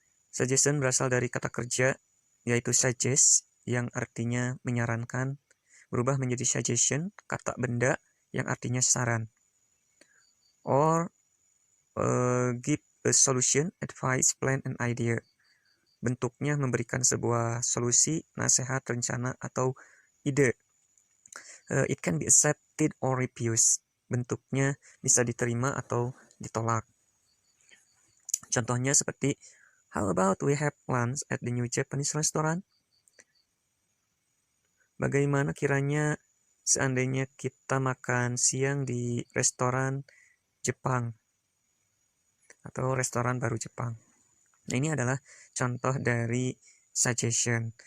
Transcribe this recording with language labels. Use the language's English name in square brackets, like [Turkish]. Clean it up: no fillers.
[Indonesian] Suggestion berasal dari kata kerja, yaitu suggest, yang artinya menyarankan, berubah menjadi suggestion, kata benda, yang artinya saran. [English] Or give a solution, advice, plan, and idea. [Indonesian] Bentuknya memberikan sebuah solusi, nasihat, rencana, atau ide. [English] It can be accepted or refused. [Indonesian] Bentuknya bisa diterima atau ditolak. Contohnya seperti, [English] how about we have lunch at the new Japanese restaurant? [Indonesian] Bagaimana kiranya seandainya kita makan siang di restoran Jepang atau restoran baru Jepang? Nah, ini adalah contoh dari suggestion.